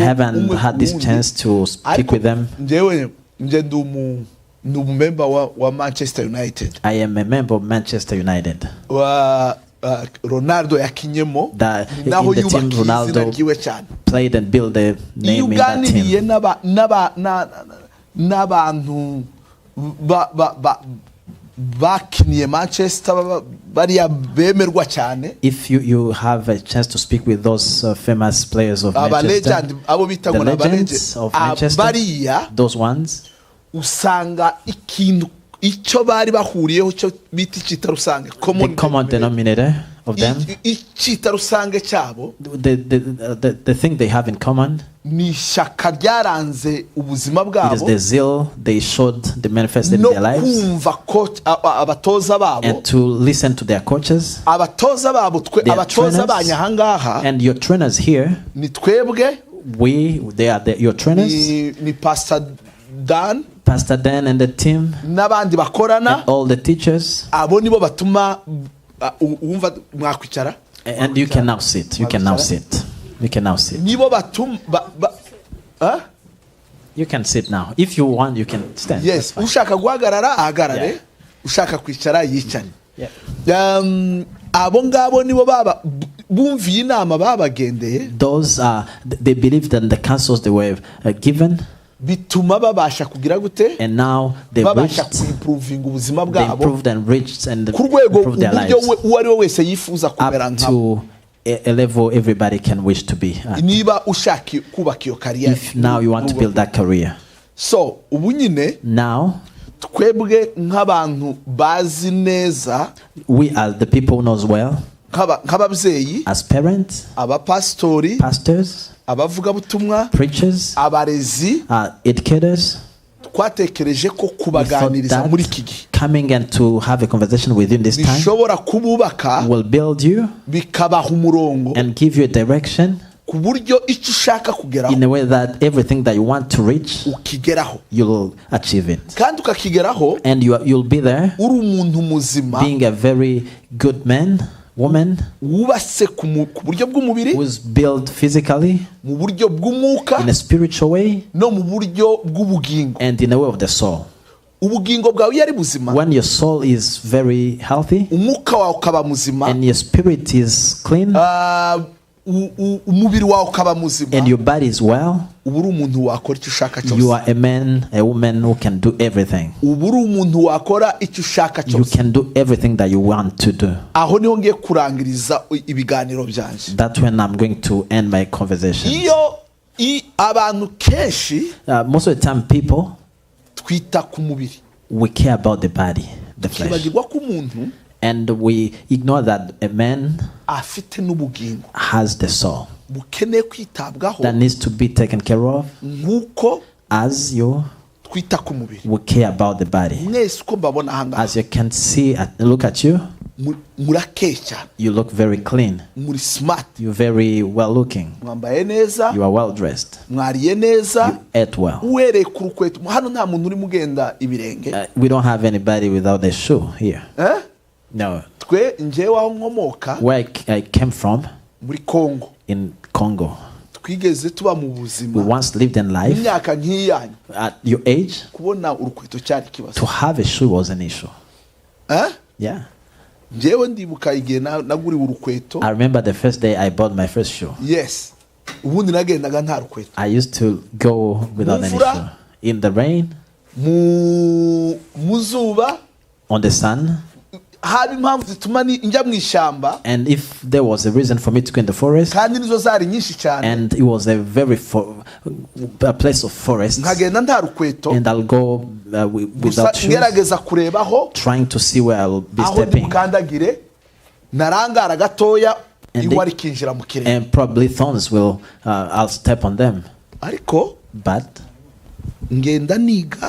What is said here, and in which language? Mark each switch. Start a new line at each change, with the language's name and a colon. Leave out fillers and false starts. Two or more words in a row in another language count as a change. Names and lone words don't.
English: I haven't
Kinyarwanda: umwe
English: had
Kinyarwanda: ku
English: this
Kinyarwanda: wundi.
English: chance to speak
Kinyarwanda: Ariko
English: with them.
Kinyarwanda: njyewe ndi umumemba wa Manchester United.
English: I am a member of Manchester United.
Kinyarwanda: Ronaldo yakinyemo
English: That
Kinyarwanda: naho
English: in the team
Kinyarwanda: yubaka izina
English: Ronaldo
Kinyarwanda: ryiwe cyane.
English: played and built the
Kinyarwanda: Iyo
English: name in that
Kinyarwanda: uganiriye
English: team.
Kinyarwanda: n'abantu bakiniye Manchester bariya bemerwa cyane,
English: If you have a chance to speak with those famous players of Manchester,
Kinyarwanda: legend abo bita ngo
English: the
Kinyarwanda: n'aba legend,
English: legends of Manchester,
Kinyarwanda: bariya
English: those ones,
Kinyarwanda: usanga ikintu icyo bari bahuriyeho cyo bita icyita rusange,
English: the common denominator of them,
Kinyarwanda: icyita rusange cyabo
English: the thing they have in common,
Kinyarwanda: ni ishyaka ryaranze ubuzima
English: it is
Kinyarwanda: bwabo
English: the zeal they showed, they manifested in
Kinyarwanda: no
English: their lives,
Kinyarwanda: kumva abatoza babo,
English: and to listen to their coaches.
Kinyarwanda: abatoza babo
English: Their
Kinyarwanda: abatoza
English: trainers,
Kinyarwanda: banyahangaha
English: and your trainers here,
Kinyarwanda: ni twebwe,
English: they are your trainers,
Kinyarwanda: ni Pastor Dan
English: Pastor Dan and the team,
Kinyarwanda: n'abandi bakorana,
English: and all the teachers,
Kinyarwanda: abo nibo batuma wumva mwakwicara,
English: and you can now sit. You can now sit. You can now sit.
Kinyarwanda: nibo batuma
English: You can sit now. If you want, you can stand. yes, That's fine.
Kinyarwanda: ushaka guhagarara ahagarare,
English: Yeah.
Kinyarwanda: ushaka kwicara yicare.
English: Yeah.
Kinyarwanda: Abo ngabo nibo bumviye inama babagendeye,
English: Those they believed in the counsels they were given,
Kinyarwanda: bituma babasha kugira gute,
English: and now they
Kinyarwanda: babasha
English: reached,
Kinyarwanda: kuimprovinga ubuzima
English: they
Kinyarwanda: bwabo
English: improved and reached and
Kinyarwanda: ku rwego
English: improved their
Kinyarwanda: uburyo
English: lives
Kinyarwanda: uwo ari we wese yifuza kumera
English: up
Kinyarwanda: nkabo.
English: to a level everybody can wish to be at.
Kinyarwanda: Niba ushaka kubaka iyo kariyeri,
English: If now you want to build that career,
Kinyarwanda: so ubu nyine
English: now
Kinyarwanda: twebwe nk'abantu bazi neza,
English: we are the people who knows well,
Kinyarwanda: nk'ababyeyi,
English: as parents,
Kinyarwanda: abapasitori,
English: pastors,
Kinyarwanda: abavugabutumwa,
English: preachers,
Kinyarwanda: abarezi,
English: educators.
Kinyarwanda: twatekereje ko
English: We thought
Kinyarwanda: kubaganiriza muri iki
English: that
Kinyarwanda: gihe
English: coming and to have a conversation with you in this time
Kinyarwanda: bishobora kububaka,
English: will build you
Kinyarwanda: bikabaha umurongo
English: and give you a direction
Kinyarwanda: ku buryo icyo ushaka kugeraho
English: in a way that everything that you want to reach,
Kinyarwanda: ukigeraho,
English: you'll achieve it.
Kinyarwanda: kandi ukakigeraho
English: And you'll be there
Kinyarwanda: uri umuntu muzima
English: being a very good man, woman,
Kinyarwanda: wubatse ku buryo bw'umubiri,
English: who's built physically,
Kinyarwanda: mu buryo bw'umwuka,
English: in a spiritual way,
Kinyarwanda: no mu buryo bw'ubugingo.
English: and in a way of the soul.
Kinyarwanda: ubugingo bwawe iyo ari buzima,
English: when your soul is very healthy
Kinyarwanda: umwuka wawe ukaba muzima,
English: and your spirit is clean
Kinyarwanda: umubiri wawe ukaba muzima,
English: and your body is well,
Kinyarwanda: ubu uri umuntu wakora icyo ushaka cyose.
English: you are a man, a woman who can do everything.
Kinyarwanda: Ubu uri umuntu wakora icyo ushaka
English: You
Kinyarwanda: cyose.
English: can do everything that you want to do.
Kinyarwanda: Aho niho ngiye kurangiriza ibiganiro byanjye.
English: That's when I'm going to end my conversation.
Kinyarwanda: Iyo abantu kenshi
English: Most of the time people,
Kinyarwanda: twita ku mubiri,
English: we care about the body, the flesh,
Kinyarwanda: twibagirwa ko umuntu
English: and we ignore that a man
Kinyarwanda: afite n'ubugingo
English: has the soul
Kinyarwanda: bukeneye kwitabwaho
English: that needs to be taken care of,
Kinyarwanda: nk'uko
English: as you
Kinyarwanda: twita ku mubiri.
English: we care about the body.
Kinyarwanda: Mwese uko mbabona ahangaha
English: As you can see, look at you,
Kinyarwanda: murakeye cyane,
English: you look very clean,
Kinyarwanda: muri smart,
English: you're very well looking,
Kinyarwanda: mwambaye neza,
English: you are well dressed,
Kinyarwanda: mwariye neza,
English: you ate well.
Kinyarwanda: uhereye ku rukweto. Hano nta muntu urimo ugenda ibirenge.
English: We don't have anybody without a shoe here. No.
Kinyarwanda: Twe njyewe aho nkomoka
English: Where I came from,
Kinyarwanda: muri Congo,
English: in Congo,
Kinyarwanda: twigeze tuba mu
English: we
Kinyarwanda: buzima
English: once lived in life.
Kinyarwanda: imyaka nk'iyanyu,
English: At your age,
Kinyarwanda: kubona urukweto cyari ikibazo.
English: to have a shoe was an issue. Yeah.
Kinyarwanda: Njyewe ndibuka igihe naguriwe urukweto.
English: I remember the first day I bought my first shoe. Yes,
Kinyarwanda: ubundi nagendaga nta rukweto.
English: I used to go without any
Kinyarwanda: Mvura.
English: shoe. In the rain,
Kinyarwanda: mu zuba,
English: on the sun,
Kinyarwanda: haba impamvu zituma njya mu ishyamba,
English: and if there was a reason for me to go in the forest,
Kinyarwanda: kandi nizo zari nyinshi cyane,
English: and it was a place of forest,
Kinyarwanda: nkagenda nta rukweto,
English: and I'll go without shoes,
Kinyarwanda: ngerageza kurebaho
English: trying to see where I'll be
Kinyarwanda: aho
English: stepping,
Kinyarwanda: ndimukandagire, narangara gatoya ingwa rikinjira mu kirere,
English: and probably thorns will I'll step on them.
Kinyarwanda: ariko
English: But
Kinyarwanda: ngenda niga,